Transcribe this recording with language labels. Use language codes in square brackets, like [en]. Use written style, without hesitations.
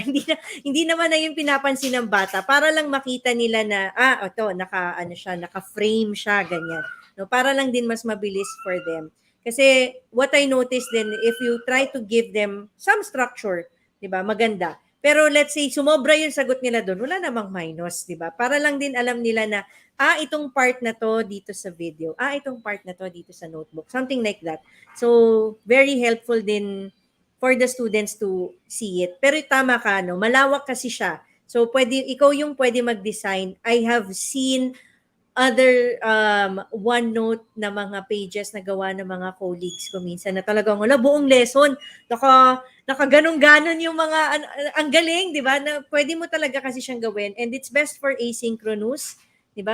[tl] Hindi naman na yung pinapansin ng bata para lang makita nila na, ito, naka-frame siya, ganyan. No, para lang din mas mabilis [en] for them. Kasi what I noticed then, if you try to give them some structure, [tl] di ba, maganda. Pero let's say, sumobra yung sagot nila doon, wala namang minus, di ba? Para lang din alam nila na, itong part na to dito sa video. Itong part na to dito sa notebook. [en] Something like that. So, very helpful din for the students to see it. [tl] Pero tama ka, no? Malawak kasi siya. So, ikaw yung pwede mag-design. [en] I have seen other OneNote [tl] na mga pages na gawa ng mga colleagues ko minsan na talagang buong lesson nakaganong-ganon yung mga ang galing, 'di ba? Na pwede mo talaga kasi siyang gawin [en] and it's best for asynchronous, [tl] 'di ba?